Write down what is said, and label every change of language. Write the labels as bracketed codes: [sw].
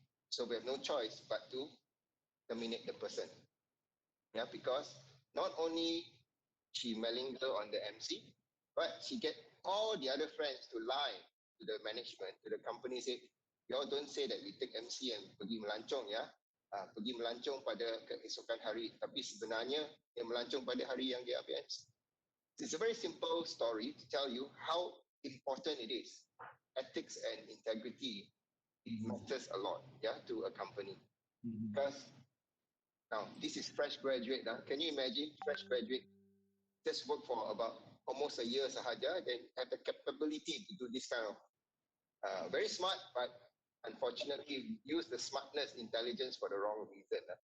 [en] So we have no choice but to terminate the person. Yeah, because not only she malinger on the MC, but she get all the other friends to lie to the management, to the company, say, y'all don't say that we take MC and [ms] pergi melancong ya. Pergi melancong pada keesokan hari, tapi sebenarnya dia melancong pada hari yang dia ambil MC. [en] It's a very simple story to tell you how important it is. Ethics and integrity, it matters a lot, yeah, to a company. Because now this is fresh graduate. Can you imagine fresh graduate just work for about almost a year sahaja, then have the capability to do this kind of very smart, but unfortunately use the smartness, intelligence for the wrong reason.